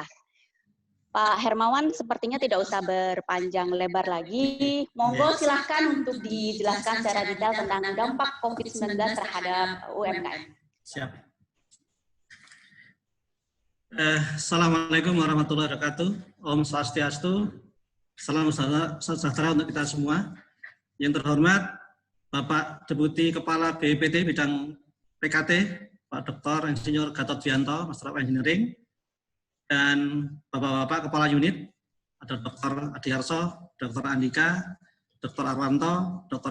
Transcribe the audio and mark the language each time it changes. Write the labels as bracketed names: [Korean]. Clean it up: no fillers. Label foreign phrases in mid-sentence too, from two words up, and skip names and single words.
[Indonesian] Pak Hermawan sepertinya tidak usah berpanjang lebar lagi. Monggo silahkan untuk dijelaskan secara detail tentang dampak COVID-19 terhadap UMKM. Siap. [Arabic] السلام عليكم ورحمة الله وبركاته. [Balinese] Om Swastiastu. [Indonesian] Salam sejahtera untuk kita semua. Yang terhormat Bapak Deputi Kepala BPPT Bidang PKT, Pak Dr. Insinyur Gatot Duyanto, [English] Master of Engineering, [Indonesian] dan Bapak-Bapak Kepala Unit, ada Dr. Adiarso, Dr. Andika, Dr. Arwanto, Dr.